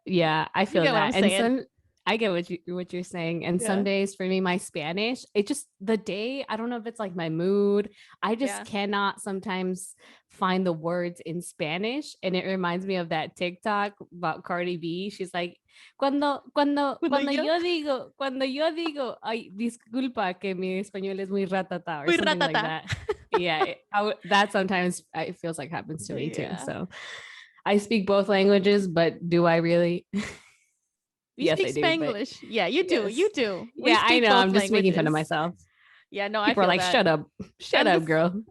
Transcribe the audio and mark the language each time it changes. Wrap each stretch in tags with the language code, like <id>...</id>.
<en>yeah, I feel that. And I get what you're saying. And some days for me, my Spanish, it just the day, I don't know if it's like my mood. I just cannot sometimes find the words in Spanish. And it reminds me of that TikTok about Cardi B. She's like,</en> <es>cuando yo digo, ay, disculpa que mi español es muy ratata</es> <en>or something like that. Yeah, that sometimes it feels like happens to me too. So I speak both languages, but do I really? You speak Spanglish. Yeah, you do. Yes. You do. I know. I'm just making fun of myself. Yeah, no, People I feel are like, that. shut up, girl.</en>